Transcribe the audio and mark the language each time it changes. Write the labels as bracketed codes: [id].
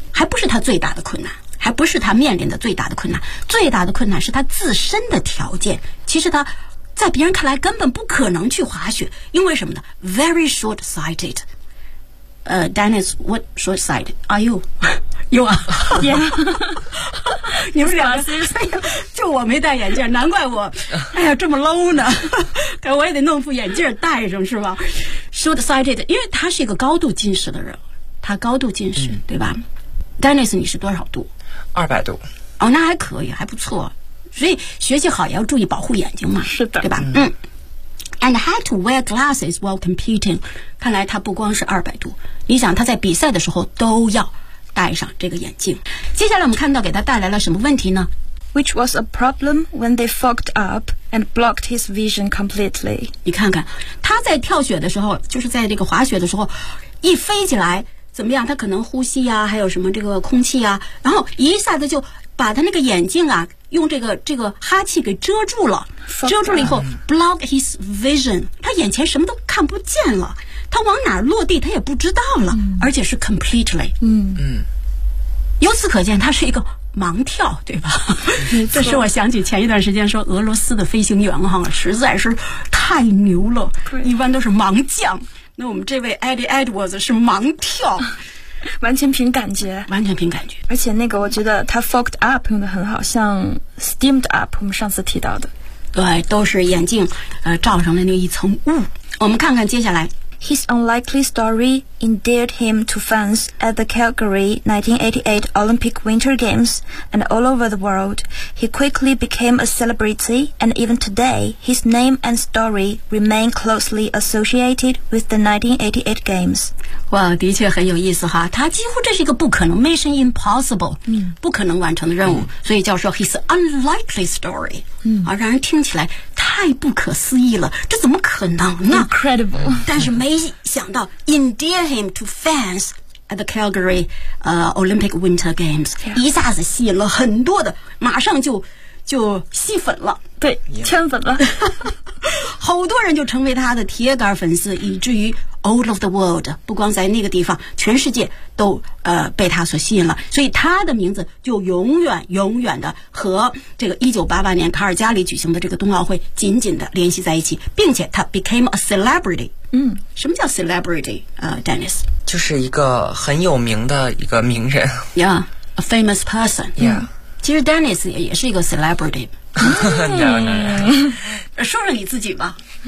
[zh] 还不是他最大的困难，还不是他面临的最大的困难，最大的困难是他自身的条件。其实他在别人看来根本不可能去滑雪，因为什么呢 ？ [en] Very short-sighted. Dennis, what short-sighted are you? You are. Yeah. [zh] 你们两个就我没戴眼镜，难怪我，哎呀，这么 low 呢。可我也得弄副眼镜戴上，是吧 ？Short-sighted， 因为他是一个高度近视的人。他高度近视、嗯、对吧 Dennis 你是多少度 200度哦那还可以还不错所以学习好也要注意保护眼睛嘛是的对吧 嗯， [en] And had to wear glasses while competing [zh] 看来他不光是200度你想他在比赛的时候都要戴上这个眼镜接下来我们看到给他带来了什么问题呢 [en] Which was a problem when they fogged up and blocked his vision completely [zh] 你看看他在跳雪的时候就是在这个滑雪的时候一飞起来怎么样他可能呼吸啊还有什么这个空气啊然后一下子就把他那个眼镜啊用这个哈气给遮住了遮住了以后 [en] block his vision [zh] 他眼前什么都看不见了他往哪落地他也不知道了、嗯、而且是 completely 嗯嗯由此可见他是一个盲跳对吧这是我想起前一段时间说俄罗斯的飞行员哈实在是太牛了一般都是盲降那我们这位 Eddie Edwards 是盲跳完全凭感觉完全凭感觉而且那个我觉得他 fogged up 用得很好像 steamed up 我们上次提到的对都是眼镜罩上的那一层雾我们看看接下来 [en] His unlikely story endeared him to fans at the Calgary 1988 Olympic Winter Games and all over the world He quickly became a celebrity and even today his name and story remain closely associated with the 1988 Games [zh] 哇的确很有意思哈他几乎这是一个不可能 Mission Impossible、嗯、不可能完成的任务、嗯、所以叫说 [en] His unlikely story、嗯、 [zh] 啊，让人听起来太不可思议了这怎么可能呢 [en] Incredible [zh] 但是没想到 [en] endear him to fans at the Calgary、 [zh] Olympic Winter Games、 yeah. 一下子吸引了很多的马上就吸粉了对圈粉了、yeah. 好多人就成为他的铁杆粉丝以至于 [en] all of the world [zh] 不光在那个地方全世界都被他所吸引了所以他的名字就永远永远的和这个1988年卡尔加里举行的这个冬奥会紧紧的联系在一起并且他 [en] became a celebrity 嗯， [zh] 什么叫 celebrity Dennis 就是一个很有名的一个名人 [en] yeah a famous person yeah、嗯 [zh] 其实 Dennis 也是一个 celebrity、嗯、说说你自己吧、